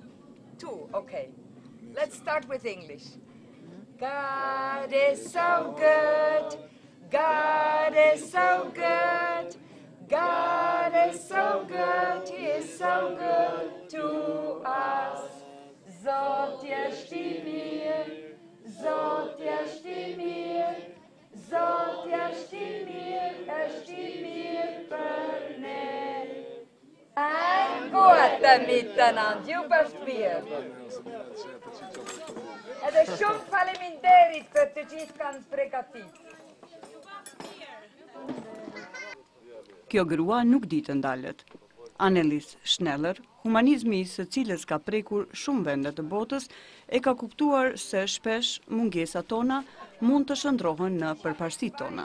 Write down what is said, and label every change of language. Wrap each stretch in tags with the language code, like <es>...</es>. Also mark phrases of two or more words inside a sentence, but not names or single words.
<en>2, okay. Let's start with English. God is so good. God is so good. God is so good. He is so good to us.</en> <sq>Zot jeshti mir, Zot jeshti mir, Zot jeshti mir për ne.</sq> <de>Ein gute miteinander,</de> <sq>ju bashkëmirë. Edhe shumë faleminderit për të gjithë kanë përgatitur. Kjo grua nuk di të ndalet. Annelies Schneller, humanizmi së cilës ka prekur shumë vende të botës, e ka kuptuar se shpesh mungesat tona mund të shndrohen në përparësitë tona.</sq>